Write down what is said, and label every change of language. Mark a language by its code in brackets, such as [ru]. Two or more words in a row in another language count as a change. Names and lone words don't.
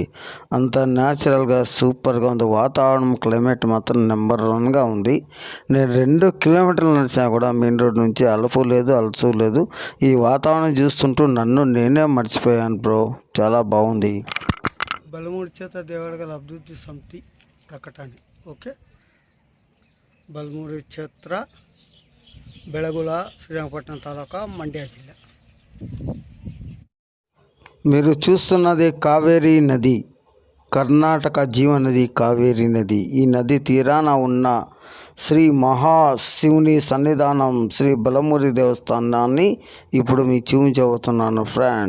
[te] అంత న్యాచురల్గా సూపర్గా ఉంది. వాతావరణం, క్లైమేట్ మాత్రం నెంబర్ 1గా ఉంది. నేను 2 కిలోమీటర్లు నడిచినా కూడా [en] main road [te] నుంచి అలుపు లేదు, అలసు లేదు. ఈ వాతావరణం చూస్తుంటూ నన్ను నేనే మర్చిపోయాను బ్రో. చాలా బాగుంది. [kn] ಬಲಮೂರು ಕ್ಷೇತ್ರ ದೇವಾಲಯಗಳ ಅಭಿವೃದ್ಧಿ ಸಮಿತಿ ಪ್ರಕಟಣೆ. [te] ఓకే, బల్మూరి క్షేత్ర బెళగుల శ్రీరంగపట్నం తాలూకా మండ్య జిల్లా. మీరు చూస్తున్నది కావేరీ నది, కర్ణాటక జీవనది కావేరీ నది. ఈ నది తీరాన ఉన్న శ్రీ మహాశివుని సన్నిధానం శ్రీ బలమూరి దేవస్థానాన్ని ఇప్పుడు మీ చూపించబోతున్నాను ఫ్రెండ్.